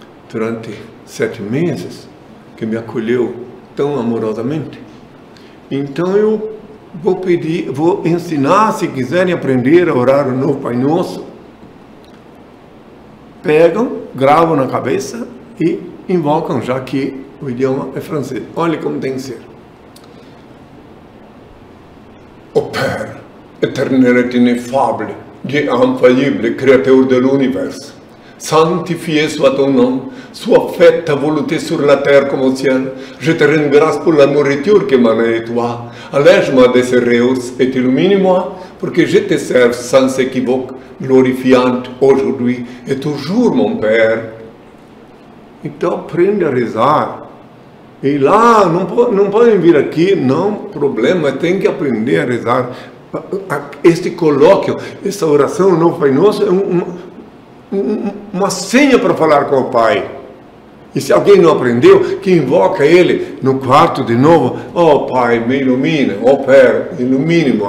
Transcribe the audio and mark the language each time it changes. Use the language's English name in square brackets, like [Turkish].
[Portuguese] durante 7 meses, que me acolheu tão amorosamente, então eu vou ensinar, se quiserem aprender a orar o novo Pai Nosso, pegam, gravam na cabeça e invocam, já que o idioma é francês. Olha como tem que ser. [French] Ô Père, éternel et ineffable, Dieu infaillible, créateur de l'univers, sanctifié soit ton nom, soit faite ta volonté sur la terre comme au ciel. Je te rends grâce pour la nourriture qui m'en est toi. Allège-moi de ces réus et illumine-moi pour que je te serve sans équivoque, glorifiant aujourd'hui et toujours, mon Père. [Portuguese] Então aprende a rezar. E lá, não podem vir aqui, não, problema, tem que aprender a rezar. Este colóquio, essa oração, o novo Pai Nosso, é uma senha para falar com o Pai. E se alguém não aprendeu, que invoca ele no quarto de novo, ó Pai, me ilumina, ó Père, ilumine-me.